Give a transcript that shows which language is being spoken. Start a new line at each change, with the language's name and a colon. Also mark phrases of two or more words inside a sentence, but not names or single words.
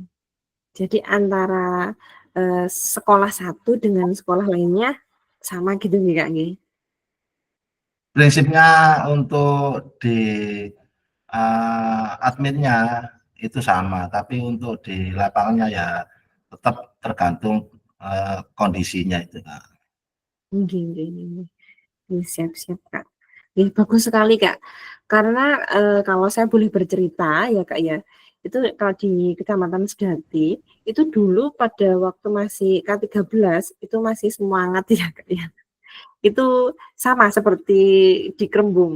Indonesian: Jadi antara sekolah satu dengan sekolah lainnya sama gitu nih Kak? Nggih? Prinsipnya untuk di adminnya itu sama, tapi untuk di lapangannya ya tetap tergantung kondisinya itu, Kak.
Javanese: Nggih, nggih, nggih. Nggih,
Indonesian: siap-siap Kak. Nggih, bagus sekali Kak. Karena kalau saya boleh bercerita ya Kak ya, itu kalau di Kecamatan Sedati, itu dulu pada waktu masih K13 itu masih semangat ya Kak ya. Itu sama seperti di Kerembung.